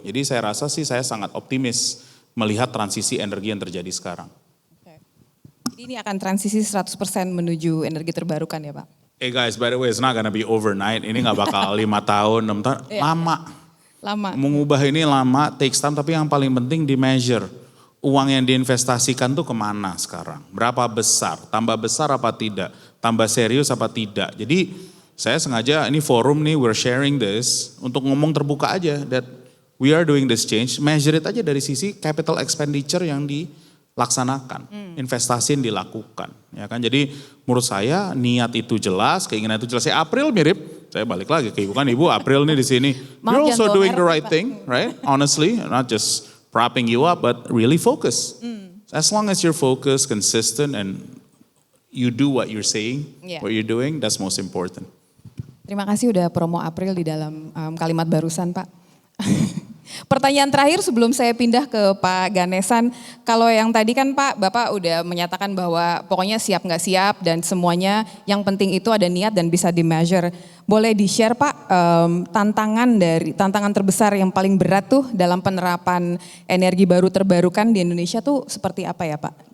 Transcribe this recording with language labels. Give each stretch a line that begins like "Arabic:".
Indonesian: Jadi saya rasa sih saya sangat optimis melihat transisi energi yang terjadi sekarang. Jadi ini akan transisi 100% menuju energi terbarukan ya Pak?
English: Hey guys, by the way, it's not gonna be overnight.
Indonesian: Ini nggak bakal 5 tahun, 6 tahun, lama. Mengubah ini lama,
English: takes time,
Indonesian: tapi yang paling penting di measure. Uang yang diinvestasikan tuh kemana sekarang? Berapa besar? Tambah besar apa tidak? Tambah serius apa tidak? Jadi saya sengaja ini forum nih,
English: we're sharing this
Indonesian: untuk ngomong terbuka aja
English: that we are doing this change.
Indonesian: Measure it aja dari sisi capital expenditure yang dilaksanakan, investasi yang dilakukan, ya kan? Jadi menurut saya niat itu jelas, keinginan itu jelas. April mirip, saya balik lagi ke ibu kan, ibu April nih di sini.
English: You're also doing the right thing, right? Honestly, not just propping you up, but really focus. As long as you're focused, consistent, and you do what you're saying, what you're doing, that's most important.
Indonesian: Terima kasih udah promo April di dalam kalimat barusan Pak. Pertanyaan terakhir sebelum saya pindah ke Pak Ganesan, kalau yang tadi kan Pak, Bapak udah menyatakan bahwa pokoknya siap nggak siap dan semuanya yang penting itu ada niat dan bisa di-measure. Boleh di-share Pak tantangan terbesar yang paling berat tuh dalam penerapan energi baru terbarukan di Indonesia tuh seperti apa ya Pak?